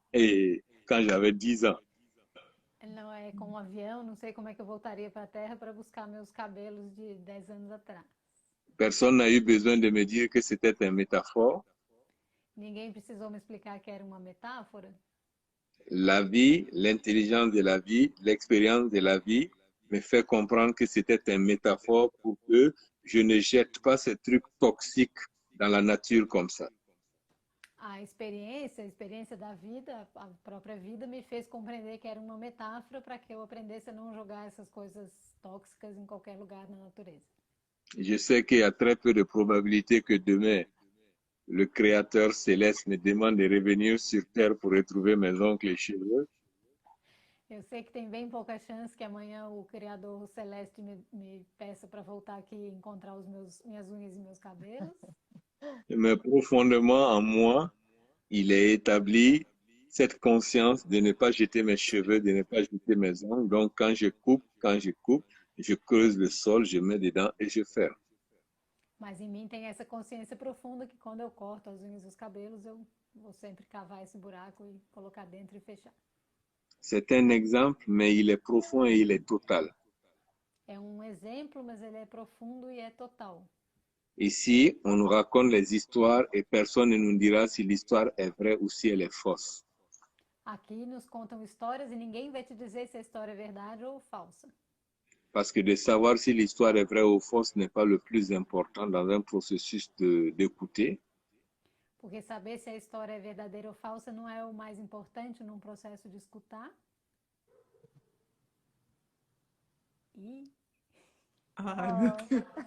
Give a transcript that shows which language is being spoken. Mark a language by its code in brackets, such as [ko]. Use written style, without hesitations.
[fr] Et quand j'avais 10 ans. [pt] não é com um avião, não sei como é que eu voltaria para a Terra para buscar meus cabelos de 10 anos atrás. [fr] Personne n'a eu besoin de me dire que c'était une métaphore. [pt] Ninguém precisou me explicar que era uma metáfora. [fr] la vie, l'intelligence de la vie, l'expérience de la vie me fait comprendre que c'était une métaphore pour que je ne jette pas ces trucs toxiques dans la nature comme ça. [pt] A experiência da vida, a própria vida, me fez compreender que era uma metáfora para que eu aprendesse a não jogar essas coisas tóxicas em qualquer lugar na natureza. [fr] Je sais qu'il y a très peu de probabilité que demain, le Créateur céleste me demande de revenir sur Terre pour retrouver mes oncles et cheveux. [pt] Eu sei que tem bem pouca chance que amanhã o Criador Celeste me peça para voltar aqui e encontrar minhas unhas e meus cabelos. [fr] Mais profondément en moi, il est établi cette conscience de ne pas jeter mes cheveux, de ne pas jeter mes ongles. Donc, quand je coupe, je creuse le sol, je mets dedans et je ferme. [pt] Mas em mim tem essa consciência profunda que quando eu corto as unhas e os cabelos, eu vou sempre cavar esse buraco e colocar dentro e fechar. [fr] C'est un exemple, mais il est profond et il est total. [pt] É um exemplo, mas ele é profundo e é total. [fr] Ici, on nous raconte les histoires et personne ne nous dira si l'histoire est vraie ou si elle est fausse. [pt] Aqui nos contam histórias e ninguém vai te dizer se a história é verdade ou falsa. [fr] Parce que de savoir si l'histoire est vraie ou fausse n'est pas le plus important dans un processus d'écouter. [pt] Porque saber se a história é verdadeira ou falsa não é o mais importante num processo de escutar. E... Ai, meu Deus.